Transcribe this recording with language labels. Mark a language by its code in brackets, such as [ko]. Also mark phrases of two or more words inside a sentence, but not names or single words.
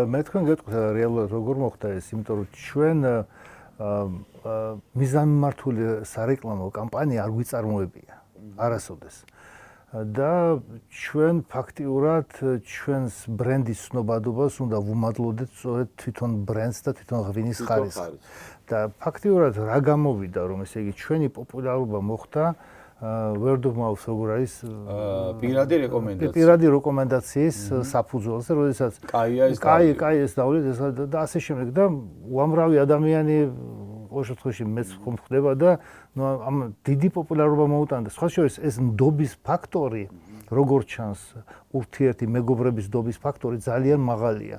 [ka] მე თქვენ გეტყვით რეალურად როგორ მოხდა ეს, იმიტომ რომ ჩვენ მიზანმიმართული სარეკლამო კამპანია არ გვიწარმოებია არასოდეს. და ჩვენ ფაქტიურად ჩვენს ბრენდის ცნობადობას უნდა ვუმადლოდეთ სწორედ თვითონ ბრენდს და თვითონ ღვინის ხარისხს. და ფაქტიურად რა გამოვიდა, რომ ესე იგი ჩვენი პოპულარობა მოხდა [en] word of mouth [ka] როგორ არის პირადი რეკომენდაციის საფუძველზე, როდესაც კაი ეს დავლით ეს და ასე შემდეგ და უამრავი ადამიანი ყოველ შემთხვევაში მეც ხომ ხდება და ნუ ამ დიდი პოპულარობა მოუტანდა. სხვა შორის ეს ნდობის ფაქტორი, როგორ ჩანს, ურთიერთი მეგობრების ნდობის ფაქტორი ძალიან მაღალია.